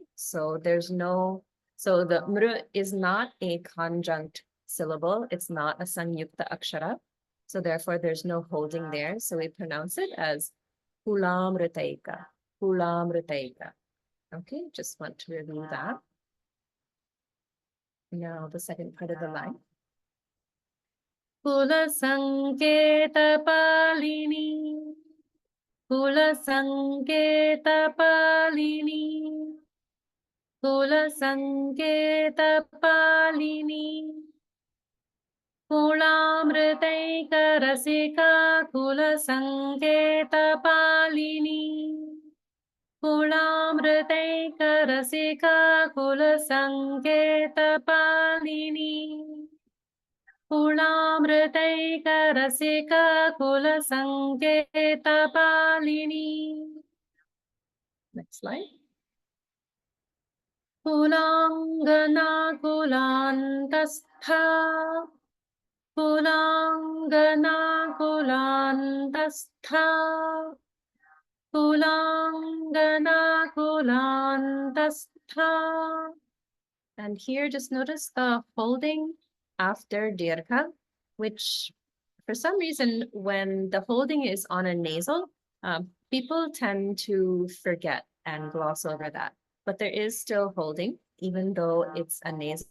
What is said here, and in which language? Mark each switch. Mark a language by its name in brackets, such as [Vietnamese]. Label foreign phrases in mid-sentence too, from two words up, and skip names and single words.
[English] So there's no, so the mru is not a conjunct syllable. It's not a [Sanskrit] संयुक्त अक्षर. [English] So therefore there's no holding there. So we pronounce it as kulamritaika. [Sanskrit] Kulamritaika. [English] Okay, just want to review that. Now the second part of the line. [Sanskrit] कुल सङ्केत पालिनी. कुल सङ्केत पालिनी. कुल सङ्केत पालिनी. कुलामृतैक रसिका कुल सङ्केत पालिनी. कुलामृतैक रसिका कुल सङ्केत पालिनी. कुलामृतैक रसिका कुल सङ्केत पालिनी. [English] Next slide. [Sanskrit] कुलाङ्गना कुलान्तस्था. कुलाङ्गना कुलान्तस्था. कुलाङ्गना कुलान्तस्था. [English] And here just notice the holding after dirgha, which for some reason when the holding is on a nasal, people tend to forget and gloss over that. But there is still holding, even though it's a nasal.